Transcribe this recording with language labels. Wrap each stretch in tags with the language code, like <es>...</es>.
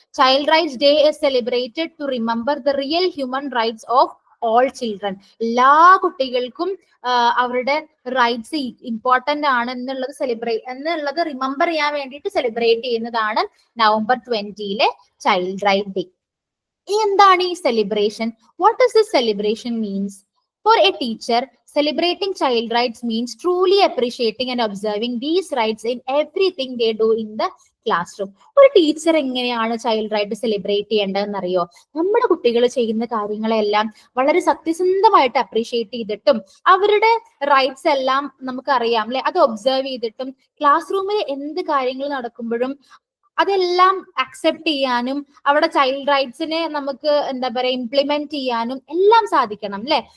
<en>Child rights day is celebrated to remember the real human rights of all children.</en> <ml>എല്ലാ കുട്ടികൾക്കും അവരുടെ rights important ആണ് എന്നുള്ളത് remember ചെയ്യാൻ വേണ്ടിയിട്ട് സെലിബ്രേറ്റ് ചെയ്യുന്നതാണ് November 20 ചൈൽഡ് റൈറ്റ് ഡേ. എന്താണ് ഈ celebration?</ml> <en>What does this celebration means? For a teacher, celebrating child rights means truly appreciating and observing these rights in everything they do in the classroom.</en> <ml>ഒരു teacher എങ്ങനെയാണ് child right celebrate ചെയ്യേണ്ടതെന്ന് അറിയോ? നമ്മുടെ കുട്ടികൾ ചെയ്യുന്ന കാര്യങ്ങളെല്ലാം വളരെ സത്യസന്ധമായിട്ട് അപ്രീഷിയേറ്റ് ചെയ്തിട്ടും അവരുടെ റൈറ്റ്സ് എല്ലാം നമുക്കറിയാം അല്ലെ, അത് ഒബ്സർവ് ചെയ്തിട്ടും ക്ലാസ് റൂമിൽ എന്ത് കാര്യങ്ങൾ നടക്കുമ്പോഴും അതെല്ലാം അക്സെപ്റ്റ് ചെയ്യാനും അവിടെ ചൈൽഡ് റൈറ്റ്സിനെ നമുക്ക് എന്താ പറയാ ഇംപ്ലിമെന്റ് ചെയ്യാനും എല്ലാം സാധിക്കണം അല്ലെ.</ml>